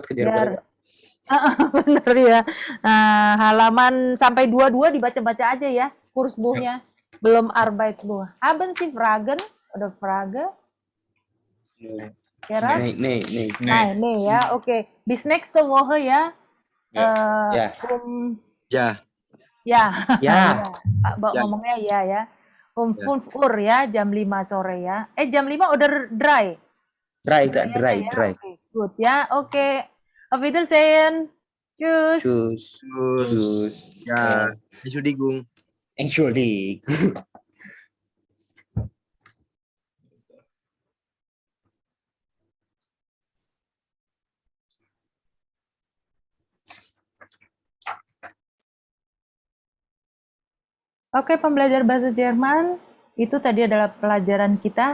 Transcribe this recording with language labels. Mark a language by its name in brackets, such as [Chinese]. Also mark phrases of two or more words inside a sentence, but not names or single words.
[Indonesian] Biar cepet kejar Bener ya. Nah, halaman sampai 22 dibaca-baca aja ya, Kursbuchnya. Belum Arbeitsbuch. [German] Haben Sie Fragen oder Frage? Gerard? Nee. [Indonesian] Nee ya, oke. [German] Bis nächste Woche ya. [Indonesian] Ya. Ya. Ya. Pak Ya. ngomongnya ya. 5 Uhr ya, jam 5 sore ya. Jam 5 oder 3? [German] Dry. [Indonesian] Oke, good ya. Oke. [German] Auf Wiedersehen. Tschüss. Tschüss. Ya. Entschuldigung. Entschuldigung. [Indonesian] Oke, pembelajar bahasa Jerman, itu tadi adalah pelajaran kita